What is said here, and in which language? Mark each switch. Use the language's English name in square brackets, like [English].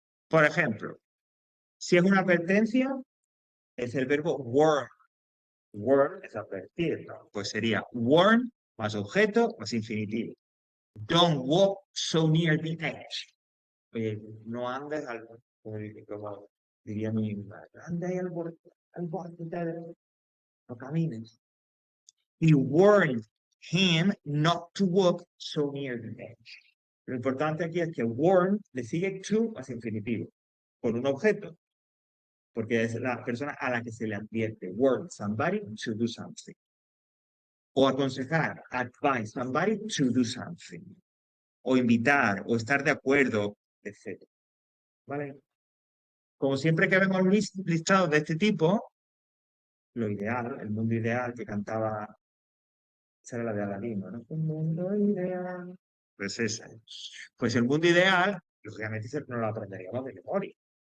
[Spanish] Por ejemplo, si es una advertencia, es el verbo warn. Warn es advertir, ¿no? Pues sería warn más objeto más infinitivo. [English] Don't walk so near the edge. [Spanish] Oye, no andes como diría mi madre, anda ahí al borde, no camines. [English] Y warned him not to walk so near the edge. [Spanish] Lo importante aquí es que warn le sigue to más infinitivo, con un objeto, porque es la persona a la que se le advierte. [English] Warn somebody to do something. [Spanish] O aconsejar, [English] advise somebody to do something. [Spanish] O invitar, o estar de acuerdo, etc. ¿Vale? Como siempre que vemos listados de este tipo, lo ideal, el mundo ideal que cantaba, esa era la de Aladín, ¿no? Un mundo ideal. Pues esa. Pues el mundo ideal, lógicamente no lo aprenderíamos de memoria.